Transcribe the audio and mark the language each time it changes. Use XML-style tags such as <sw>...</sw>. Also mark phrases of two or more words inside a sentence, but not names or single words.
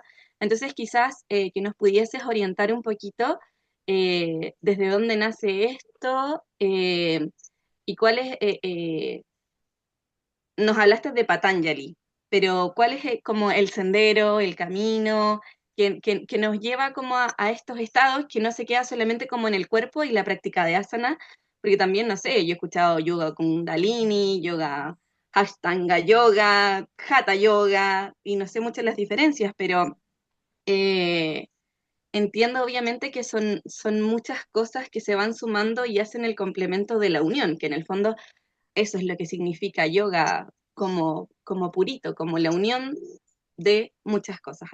<es>Entonces quizás que nos pudieses orientar un poquito desde dónde nace esto y cuál es, nos hablaste de Patanjali, pero ¿cuál es como el sendero, el camino que nos lleva como a estos estados que no se queda solamente como en el cuerpo y la práctica de asana? Porque también, no sé, yo he escuchado yoga kundalini, yoga ashtanga yoga, hatha yoga, y no sé muchas las diferencias, pero eh, entiendo obviamente que son muchas cosas que se van sumando y hacen el complemento de la unión, que en el fondo eso es lo que significa yoga como purito, como la unión de muchas cosas.</es>